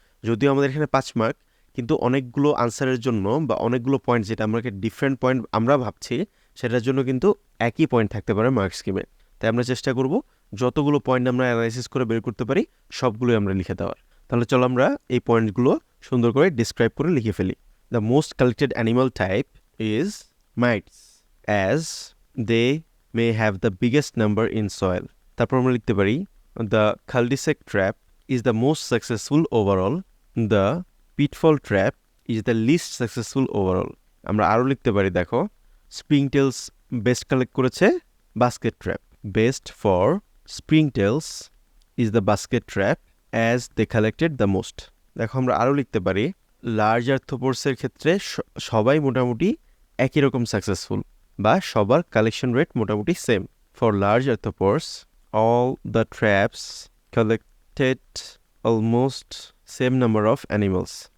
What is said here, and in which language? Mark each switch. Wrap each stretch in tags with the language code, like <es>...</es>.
<bn>যদিও আমাদের এখানে 5 মার্ক, কিন্তু অনেকগুলো আনসারের জন্য বা অনেকগুলো পয়েন্ট যেটা আমাকে ডিফারেন্ট পয়েন্ট আমরা ভাবছি সেটার জন্য কিন্তু একই পয়েন্ট থাকতে পারে মার্ক স্কিমে। তাই আমরা চেষ্টা করব যতগুলো পয়েন্ট আমরা অ্যানালাইসিস করে বের করতে পারি সবগুলোই আমরা লিখে দেওয়ার। তাহলে চলো আমরা এই পয়েন্টগুলো সুন্দর করে ডিসক্রাইব করে লিখে ফেলি।</bn> <en>The most collected animal type is mites as they may have the biggest number in soil.</en> <bn>তারপর আমরা লিখতে পারি</bn> <en>the cul-de-sac trap is the most successful overall. The pitfall trap is the least successful overall.</en> <bn>আমরা আরও লিখতে পারি দেখো springtails best collect করেছে basket trap.</bn> <en>Best for springtails is the basket trap as they collected the most.</en> <bn>দেখো আমরা আরও লিখতে পারি লার্জ আর্থ্রোপোডসের ক্ষেত্রে সবাই মোটামুটি একই রকম সাকসেসফুল বা সবার কালেকশন রেট মোটামুটি same.</bn> <en>For large arthropods all the traps collected almost same number of animals.</en>